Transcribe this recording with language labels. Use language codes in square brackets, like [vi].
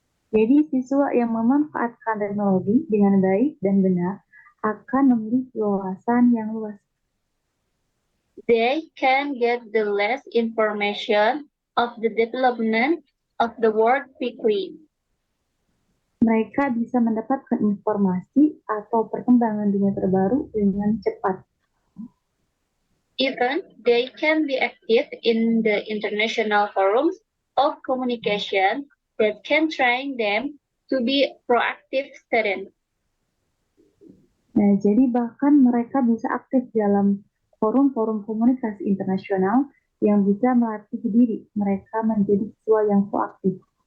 [id] Jadi siswa yang memanfaatkan teknologi dengan baik dan benar akan memiliki wawasan yang luas. [en] They can get the latest information of the development of the world quickly. [id] Mereka bisa mendapatkan informasi atau perkembangan dunia terbaru dengan cepat. [en] Even they can be active in the international forums of communication that can train them to be proactive students. [id] Nah, jadi bahkan mereka bisa aktif dalam forum-forum komunikasi internasional yang bisa melatih diri mereka menjadi siswa yang proaktif.